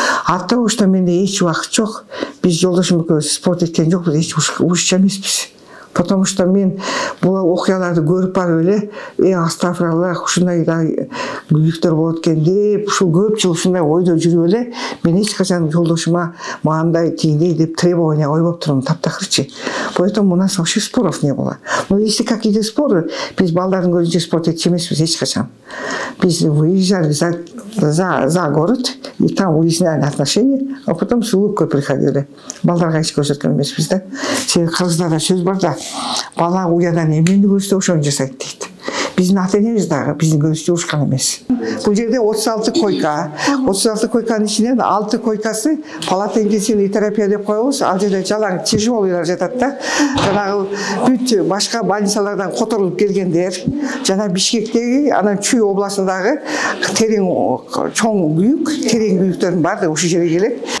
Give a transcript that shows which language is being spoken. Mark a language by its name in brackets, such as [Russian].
[Russian] От того, что [Kyrgyz] менде эч убакыт жок, биз жолдошум экөөбүз спорт эткен жокпуз, эч ушчу эмеспиз. [Russian] Потому что [Kyrgyz] мен бул окуяларды көрүп барып эле, астагфираллах, ушундай да күйүктөр болот экен деп, ушул көп жыл ушундай ойдо жүрүп эле, мен эч качан жолдошума мындай тигиндей деп требования койбоп турмун, таптакырчы. [Russian] Поэтому у нас вообще споров не было. Но если какие-то споры, [Kyrgyz] биз балдардын көзүнчө спорт этчү эмеспиз эч качан. Биз [Russian] выезжали за город, и там выясняли отношения, а потом с улыбкой приходили. [Kyrgyz] Балдарга эч көрсөткөн эмеспиз да. Себеби кыргыздарда сөз бар да, бала уядан эмнени көрсө ошону жасайт дейт. Биздин ата-энебиз дагы биздин көзүбүздө ушкан эмес. Бул жерде 36 койка. 36 койканын ичинен 6 койкасы палата интенсивный терапия деп коебуз. Ал жерде жалаң тяжелыйлар жатат да. Жанагы бүт башка больницалардан которулуп келгендер, жана Бишкектеги, анан Чүй областындагы терең чоң күйүк, терең күйүктөрдүн баардыгы ушул жерге келет.